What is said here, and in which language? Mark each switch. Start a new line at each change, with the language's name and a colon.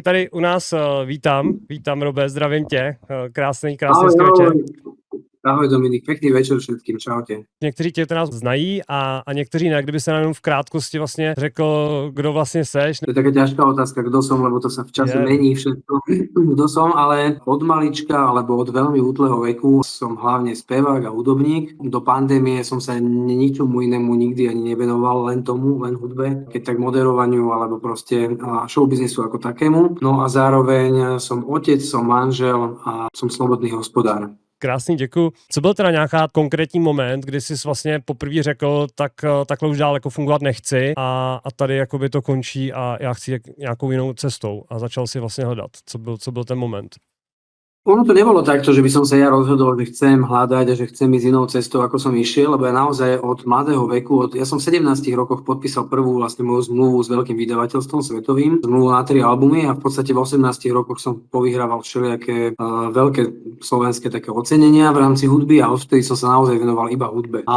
Czech: Tady u nás vítám Robe, zdravím tě, krásný Ahoj, hezký ahoj. večer.
Slovak: Ahoj Dominik, pekný večer všetkým, čaute.
Czech: Někteří tě nás znají a někteří ne, kdyby se nám jenom v krátkosti vlastně řekl, kdo vlastně seš.
Slovak: To je taká ťažká otázka, kto som, lebo to sa v čase mení všetko. Kto som, ale od malička, alebo od veľmi útleho veku som hlavne spevák a hudobník. Do pandémie som sa ničomu inému nikdy ani nevenoval, len hudbe, keď tak moderovaniu, alebo proste showbiznisu ako takému. No a zároveň som otec, som manžel a som slobodný hospodár.
Czech: Krásný, děkuji. Co byl teda nějaká konkrétní moment, kdy jsi vlastně poprvé řekl, tak takhle už dál jako fungovat nechci a tady jakoby to končí a já chci nějakou jinou cestou a začal si vlastně hledat. Co byl ten moment?
Slovak: Ono to nebolo takto, že by som sa ja rozhodol, že chcem hľadať a že chcem ísť inou cestou, ako som išiel, lebo ja naozaj od mladého veku, ja som v 17 rokoch podpísal prvú vlastne moju zmluvu s veľkým vydavateľstvom svetovým, zmluvu na 3 albumy a v podstate v 18 rokoch som povyhrával všelijaké veľké slovenské také ocenenia v rámci hudby a odvtedy som sa naozaj venoval iba hudbe.